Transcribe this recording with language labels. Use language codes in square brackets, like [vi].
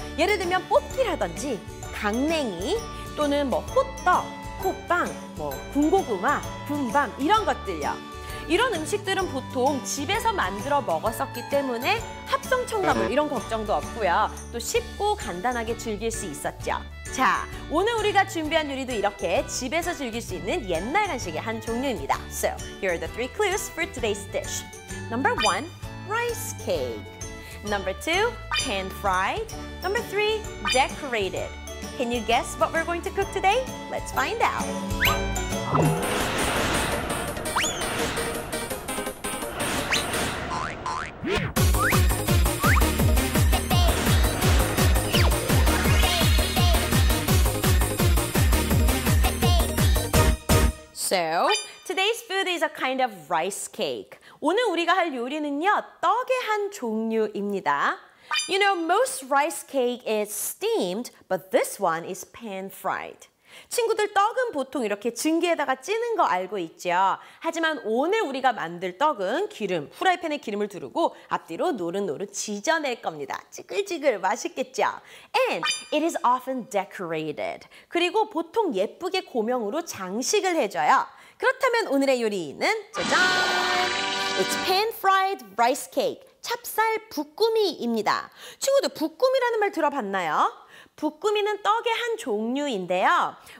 [ko] 예를 들면 뽑기라든지 강냉이 또는 뭐 호떡, 호빵, 뭐 군고구마, 군밤 이런 것들요. 이런 음식들은 보통 집에서 만들어 먹었었기 때문에 합성 첨가물 이런 걱정도 없고요. 또 쉽고 간단하게 즐길 수 있었죠. 자, 오늘 우리가 준비한 요리도 이렇게 집에서 즐길 수 있는 옛날 간식의 한 종류입니다. [en] So, here are the 3 clues for today's dish. Number 1, rice cake. Number 2, pan-fried. Number 3, decorated. Can you guess what we're going to cook today? Let's find out. So, today's food is a kind of rice cake. [ko] 오늘 우리가 할 요리는요, 떡의 한 종류입니다. [en] You know, most rice cake is steamed, but this one is pan-fried. [ko] 친구들, 떡은 보통 이렇게 증기에다가 찌는 거 알고 있죠? 하지만 오늘 우리가 만들 떡은 기름, 후라이팬에 기름을 두르고 앞뒤로 노릇노릇 지져낼 겁니다. 찌글찌글 맛있겠죠? [en] And it is often decorated. [ko] 그리고 보통 예쁘게 고명으로 장식을 해줘요. 그렇다면 오늘의 요리는 짜잔! [en] It's pan-fried rice cake. [ko] 찹쌀 붓꾸미입니다. 친구들, 붓꾸미라는 말 들어봤나요? 붓꾸미는 떡의 한 종류인데요.